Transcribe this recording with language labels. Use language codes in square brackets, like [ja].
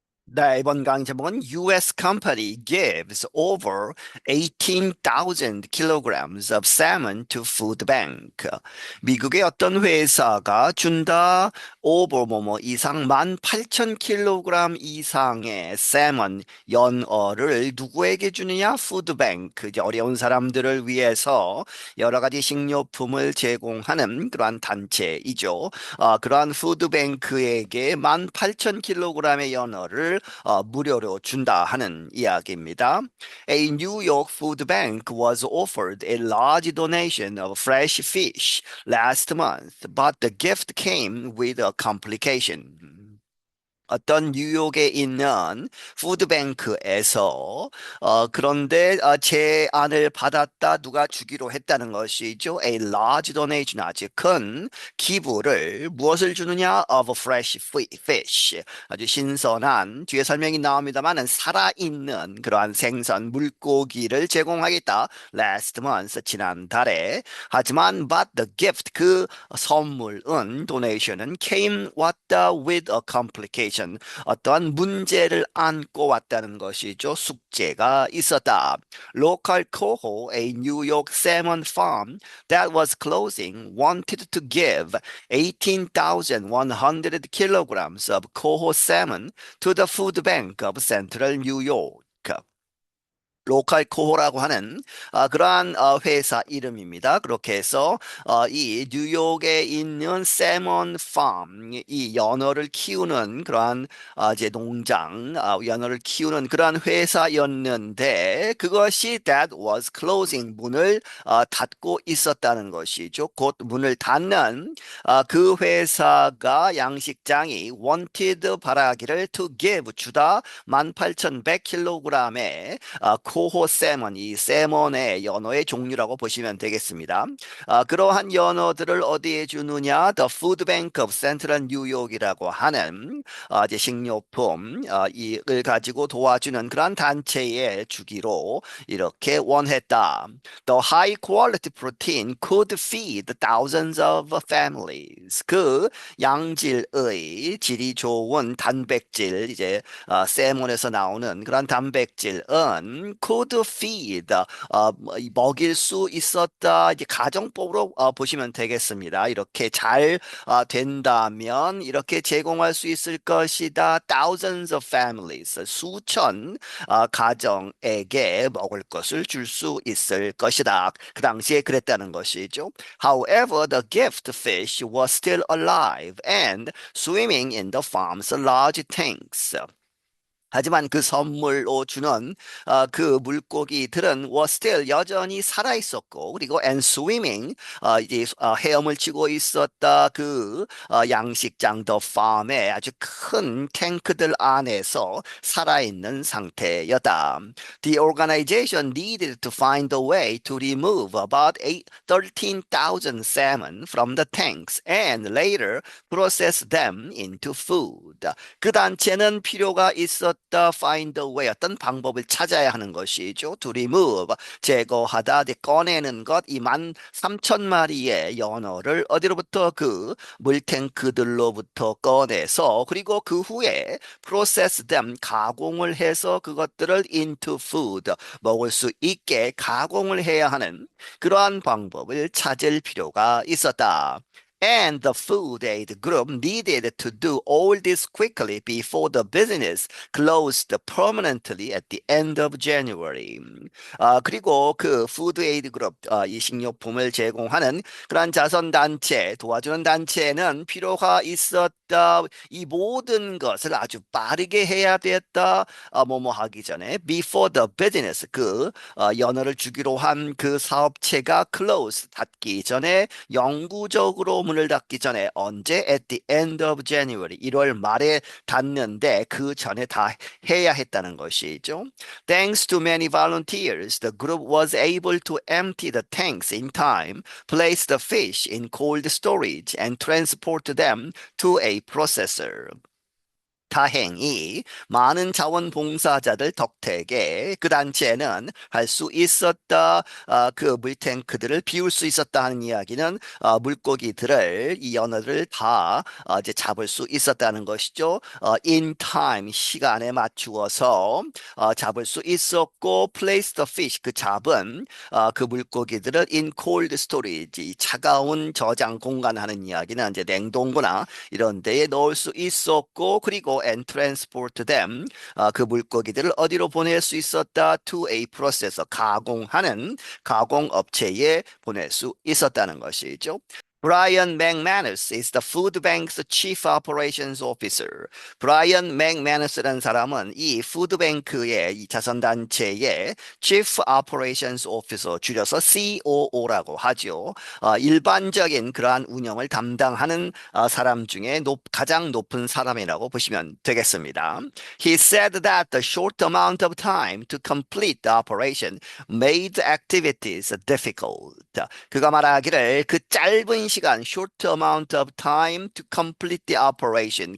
[ko] 네, 이번 강의 제목은 [en] US company gives over 18,000 kilograms of salmon to food bank. [ko] 미국의 어떤 회사가 준다 over 뭐뭐 이상 18,000kg 이상의 salmon 연어를 누구에게 주느냐? 푸드뱅크, 이제 어려운 사람들을 위해서 여러 가지 식료품을 제공하는 그러한 단체이죠. 그러한 푸드뱅크에게 18,000kg의 연어를 무료로 준다 하는 이야기입니다. [en] A New York food bank was offered a large donation of fresh fish last month, but the gift came with a complication. [ko] 어떤 뉴욕에 있는 푸드뱅크에서 그런데 제안을 받았다 누가 주기로 했다는 것이죠. [en] A large donation [ko] 아주 큰 기부를 무엇을 주느냐? [en] Of fresh fish [ko] 아주 신선한 뒤에 설명이 나옵니다만은 살아있는 그러한 생선 물고기를 제공하겠다. [en] Last month [ko] 지난달에 하지만 [en] but the gift [ko] 그 선물은 donation은 came 왔다 [en] with a complication [ko] 어떠한 문제를 안고 왔다는 것이죠. 숙제가 있었다. [en] Local Coho, a New York salmon farm that was closing, wanted to give 18,100 kilograms of coho salmon to the food bank of Central New York. [ko] 로컬 코호라고 하는 그러한 회사 이름입니다. 그렇게 해서 이 뉴욕에 있는 세먼 팜, 이 연어를 키우는 그러한 이제 농장, 연어를 키우는 그러한 회사였는데 그것이 [en] that was closing [ko] 문을 닫고 있었다는 것이죠. 곧 문을 닫는 그 회사가 양식장이 wanted 바라기를 [en] to give [ko] 주다 18,100kg의 코호 세먼, 이 세먼의 연어의 종류라고 보시면 되겠습니다. 그러한 연어들을 어디에 주느냐? The Food Bank of Central New York이라고 하는 이제 식료품 이를 가지고 도와주는 그런 단체에 주기로 이렇게 원했다. [en] The high quality protein could feed thousands of families. [ko] 그 양질의 질이 좋은 단백질 이제 세몬에서 나오는 그런 단백질은 [en] could feed [ko] 먹일 수 있었다 이제 가정법으로 보시면 되겠습니다. 이렇게 잘 된다면 이렇게 제공할 수 있을 것이다. [en] Thousands of families [ko] 수천 가정에게 먹을 것을 줄 수 있을 것이다. 그 당시에 그랬다는 것이죠. [en] However, the gift fish was still alive and swimming in the farm's large tanks. [ko] 하지만 그 선물로 주는 그 물고기들은 [en] was still [ko] 여전히 살아 있었고 그리고 [en] and swimming [ko] 이제 헤엄을 치고 있었다 그 양식장 더 팜에 아주 큰 탱크들 안에서 살아 있는 상태였다. [en] The organization needed to find a way to remove about 13,000 salmon from the tanks and later process them into food. [ko] 그 단체는 필요가 있었다. [en] Find a way [ko] 어떤 방법을 찾아야 하는 것이죠. [en] To remove [ko] 제거하다, 꺼내는 것. 이 13,000마리의 연어를 어디로부터 그 물탱크들로부터 꺼내서 그리고 그 후에 [en] process them [ko] 가공을 해서 그것들을 [en] into food [ko] 먹을 수 있게 가공을 해야 하는 그러한 방법을 찾을 필요가 있었다. [en] And the food aid group needed to do all this quickly before the business closed permanently at the end of January. [ko] 그리고 그 푸드 에이드 그룹, 이 식료품을 제공하는 그러한 자선단체, 도와주는 단체는 필요가 있었다. 이 모든 것을 아주 빠르게 해야 됐다. 뭐뭐 하기 전에 [en] before the business, [ko] 연어를 주기로 한 그 사업체가 close, 닫기 전에 영구적으로 문을 닫기 전에 언제 [en] at the end of January [ko] 1월 말에 닫는데 그 전에 다 해야 했다는 것이죠. [en] Thanks to many volunteers, the group was able to empty the tanks in time, place the fish in cold storage, and transport them to a processor. [ko] 다행히 많은 자원봉사자들 덕택에 그 단체는 할 수 있었다. 그 물탱크들을 비울 수 있었다 하는 이야기는 물고기들을 이 연어를 다 이제 잡을 수 있었다는 것이죠. [en] in time [ko] 시간에 맞추어서 잡을 수 있었고 [en] place the fish [ko] 그 잡은 그 물고기들을 [en] in cold storage [ko] 이 차가운 저장 공간하는 이야기는 이제 냉동고나 이런 데에 넣을 수 있었고 그리고 [en] and transport them [ko] 그 물고기들을 어디로 보낼 수 있었다 [en] to a processor [ko] 가공하는 가공업체에 보낼 수 있었다는 것이죠. [en] Brian McManus is the food bank's chief operations officer. [ko] 브라이언 맥매너스라는 사람은 이 푸드뱅크의 이 자선단체의 [en] chief operations officer [ko] 줄여서 COO라고 하죠. 일반적인 그러한 운영을 담당하는 사람 중에 가장 높은 사람이라고 보시면 되겠습니다. [en] He said that the short amount of time to complete the operation made activities difficult. [ko] 그가 말하기를 그 짧은 시간, [en] short amount of time to complete the operation.